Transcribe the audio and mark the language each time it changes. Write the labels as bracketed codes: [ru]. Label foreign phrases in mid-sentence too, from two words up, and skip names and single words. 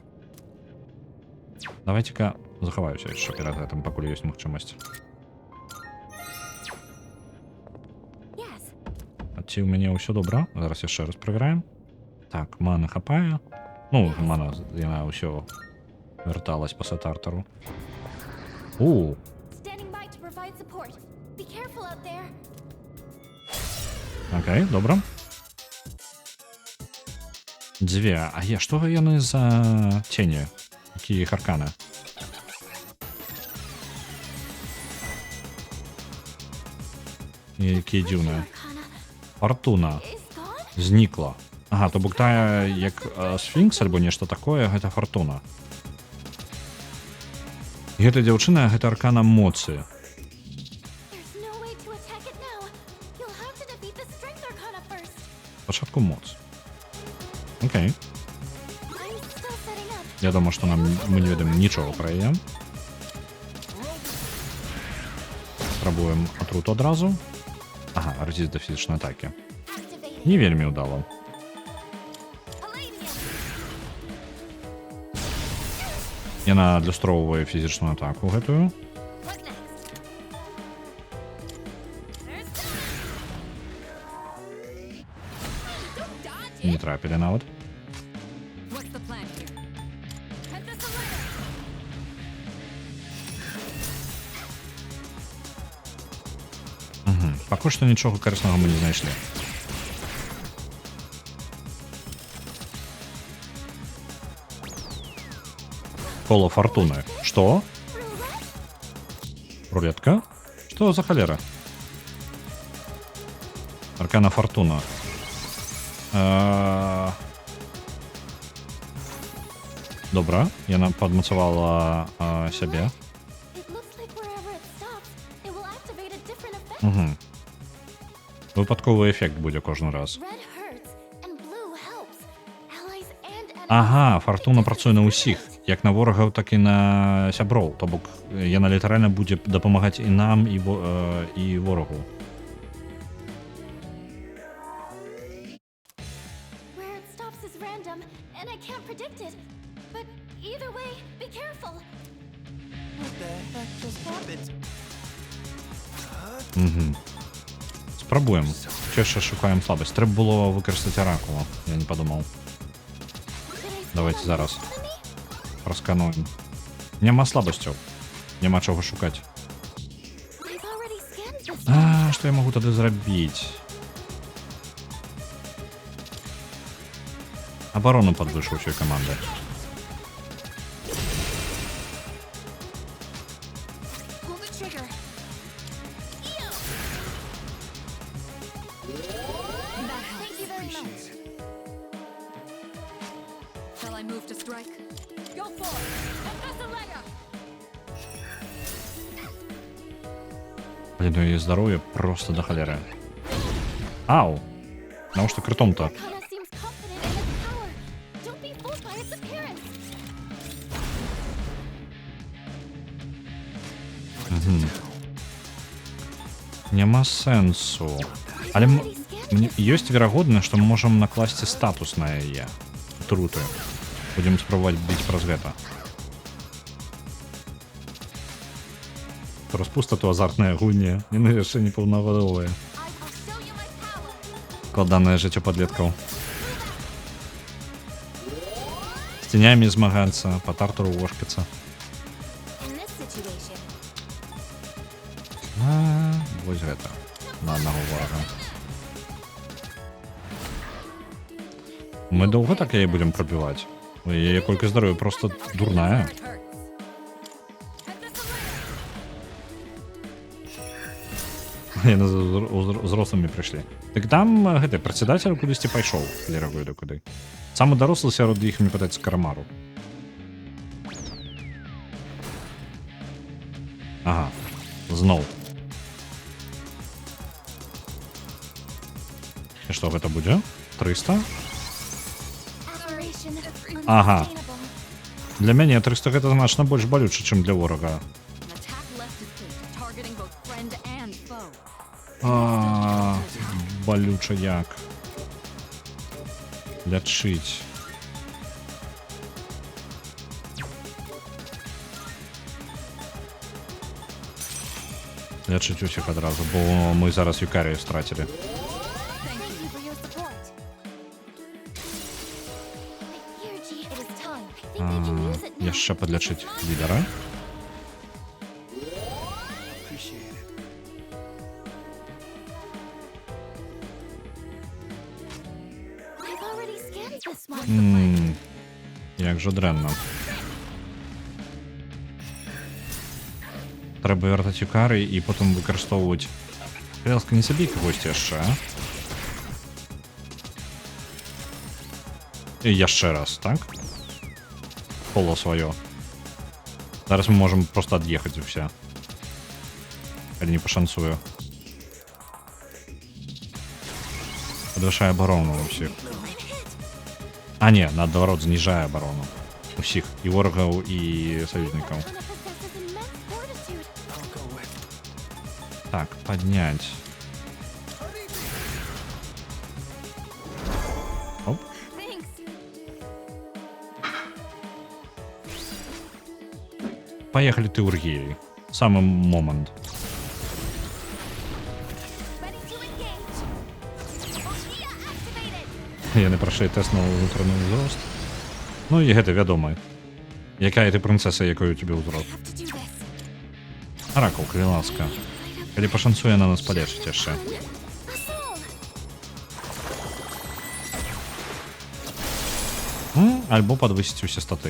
[be] Давайте-ка захаваюся яшчэ перад гэтым, пакуль ёсць магчымасць. [en] Yes. [be] Ці ў мяне ўсё добра? Зараз яшчэ раз правяраем. Так, маны хапае. Ну, мана, яна ўсё [uk] Верталась після [be] Тартару. [en] Standing by to provide support. Be careful out there. [uk] Окей, добре. Дві. А є, що яны за тені? Які їх аркани? Які дивні. [en] Arcana [be] Фортуна. [en] is gone? [uk] Зникла. [be] Ага, то бок тая як сфінкс альбо нешта такое, гэта фортуна. Гэта дзяўчына, гэта аркана моцы. [en] There's no way to attack it now. You'll have to defeat the strength arcana first. [be] Спачатку моц. Окей. [en] I'm still setting up. [be] Я думаю, што мы не ведаем нічога пра яе. Спрабуем атруту адразу. Ага, резіст да фізічнай атакі. [en] Activating. [be] Не вельмі ўдала. [en] Palladium. [be] Яна адлюстроўвае фізічную атаку гэтую. [en] What next? There's that. [be] Не трапілі нават. [en] What's the plan here? Head this away. [be] Пакуль што нічога карыснага мы не знайшлі. Коло фортуны. Што? Рулетка? Што за халера? Аркана фортуна. Добра, яна падмацавала сябе. [en] It looks like wherever it stops, it will activate a different effect. Угу. [uk] Випадковий ефект буде кожен раз. [en] Red hurts and blue helps. Allies and enemies. [be] Ага, фортуна працуе на ўсіх, як на ворагаў, так і на сяброў. То бок яна літаральна будзе дапамагаць і нам, і ворагу. [en] Where it stops is random, and I can't predict it. But either way, be careful. What the heck just happened? [be] Спрабуем. Яшчэ шукаем слабасць. Трэба было выкарыстаць аракула. Я не падумаў. [en] Did I see [ru] Давайте [en] that [be] зараз. [en] enemy? [be] Праскануем. Няма слабасцяў. Няма чаго шукаць. [en] I've already scanned this. [be] Што я магу тады зрабіць? Абарону падвышу ўсёй каманды. [en] Pull the trigger. Thank you very much. Shall I move to strike? Go for it! Athaleia! [uk] Блин, ну її здоров'я просто до холери. [ru] Ау! Потому что критом-то. [en] Arcana seems confident in its power. Don't be fooled by its appearance. [uk] Нема сенсу. [be] Але ёсць верагодна, што мы можам накласці статус на яе. Труты. Будзем спрабаваць біць праз гэта. Распуста то азартная гульня. Яны яшчэ не паўнагадовыя. [en] I'll show you my power. [be] Складанае жыццё падлеткаў. З ценямі змагацца, па тартару вошкацца. [en] In this situation, [be] Вось гэта. На аднаго ворага. Мы доўга так яе будзем прабіваць? Яе колькасць здароўя просто дурная. [en] It hurts. [be] Яны з узрослымі прыйшлі. Так там гэты прадседатель кудысьці пайшоў, лерагуе да куды. Самы дарослы сярод іх, мне падаецца, Карамару. Ага, зноў. І што гэта будзе? 300? [en] aberration Ага. unsustainable. [be] Для мяне 300 гэта значна больш балюча, чым для ворага. [en] An attack left to fate, targeting both friend and foe. [be] Балюча як. Лячыць. Лячыць усіх адразу, бо мы зараз Юкарію страцілі. [en] Thank you for your support. Here, G, it is time. I think I can use it now. [be] Яшчэ падлячыць лідара. [en] Appreciate it. I've already scanned this one. [be] Як же дрэнна. Трэба вяртаць Юкары і потым выкарыстоўваць. Крэлска, не забей кагосьці яшчэ. І яшчэ раз, так? Поло сваё. Зараз мы можам проста ад'ехаць усе. Калі не пашанцую. Падвышае абарону ўсіх. А не, наадварот, зніжае абарону. Усіх. І ворагаў, і саюзнікаў. [en] Anna possesses immense fortitude. I'll go with. [be] Так, падняць. Оп. [en] Thanks. [be] Паехалі ты Ургіяй. Самы момант. [en] Ready to engage. Orgia activated. [be] Яны прайшлі тэст на ўнутраны ўзрост. Ну і гэта вядома. Якая ты прынцэса, якой у тебе ўзрост? [en] Have to do this. [be] Аракул, калі ласка. Калі пашанцуе на нас палечыць яшчэ. [en] Assault. [be] Альбо падвысіць усе статы.